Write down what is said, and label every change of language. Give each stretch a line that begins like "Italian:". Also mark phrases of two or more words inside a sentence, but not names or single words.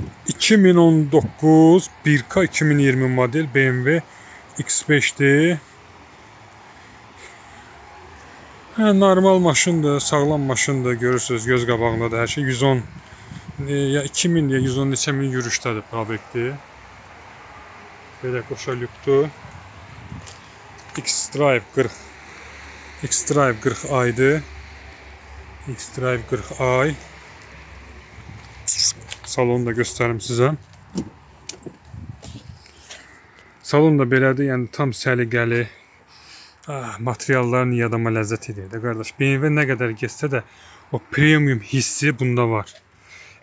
Azerbaijani: 2019 1K 2020 model BMW X5'dir. Normal maşındır, sağlam maşındır, görürsünüz göz qabağında da hər şey 110 ya 2000 ya 110 neçə min yürüşdədir prospekti. Belə qoşa lüktür. X-Drive 40 X-Drive 40i-dir. X-Drive 40i. Salonu da göstərim sizə. Salon da belədir, yəni tam səliqəli. Materialların iyi adama ləzzət edir də qardaş. BMW nə qədər getsə də o premium hissi bunda var.